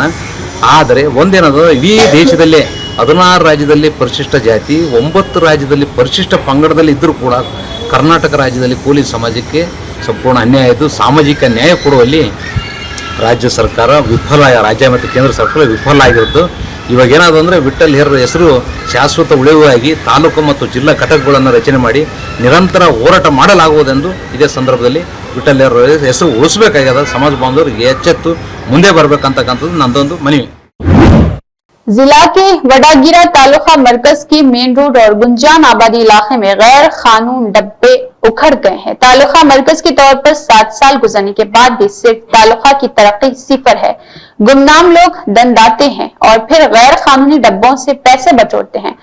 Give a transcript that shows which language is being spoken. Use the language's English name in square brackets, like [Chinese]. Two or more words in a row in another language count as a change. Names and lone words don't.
[Kannada] ಆದರೆ ಒಂದೇನದು, ಇಡೀ ದೇಶದಲ್ಲೇ 16 ರಾಜ್ಯದಲ್ಲಿ ಪರಿಶಿಷ್ಟ ಜಾತಿ, 9 ರಾಜ್ಯದಲ್ಲಿ ಪರಿಶಿಷ್ಟ ಪಂಗಡದಲ್ಲಿ ಇದ್ದರೂ ಕೂಡ ಕರ್ನಾಟಕ ರಾಜ್ಯದಲ್ಲಿ ಕೂಲಿ ಸಮಾಜಕ್ಕೆ ಸಂಪೂರ್ಣ ಅನ್ಯಾಯ ಇದ್ದು ಸಾಮಾಜಿಕ ನ್ಯಾಯ ಕೊಡುವಲ್ಲಿ ರಾಜ್ಯ ಸರ್ಕಾರ ವಿಫಲ, ರಾಜ್ಯ ಮತ್ತು ಕೇಂದ್ರ ಸರ್ಕಾರ ವಿಫಲ ಆಗಿರೋದು। ಇವಾಗ ಏನಾದ್ರು ಅಂದರೆ ವಿಠಲ್ ಹೆರ್ರ್ ಹೆಸರು ಶಾಶ್ವತ ಉಳಿವಾಗಿ ತಾಲೂಕು ಮತ್ತು ಜಿಲ್ಲಾ ಘಟಕಗಳನ್ನು ರಚನೆ ಮಾಡಿ ನಿರಂತರ ಹೋರಾಟ ಮಾಡಲಾಗುವುದೆಂದು ಇದೇ ಸಂದರ್ಭದಲ್ಲಿ ವಿಠಲ್ ಹೆರ್ರ್ ಹೆಸರು ಉಳಿಸಬೇಕಾಗ್ಯದ। ಸಮಾಜ ಬಾಂಧವರಿಗೆ ಎಚ್ಚೆತ್ತು ಮುಂದೆ ಬರಬೇಕಂತಕ್ಕಂಥದ್ದು ನಂದೊಂದು ಮನವಿ. [Urdu] ضلع کے وڈاگیرا تعلقہ مرکز کے [English] main road [Urdu] اور گنجان آبادی علاقے میں غیر قانون ڈبے اکھڑ گئے ہیں. تعلقہ مرکز کے طور پر 7 سال گزرنے کے بعد بھی صرف تعلقہ کی ترقی صفر ہے. گمنام لوگ دنداتے ہیں اور پھر غیر قانونی ڈبوں سے پیسے بٹورتے ہیں.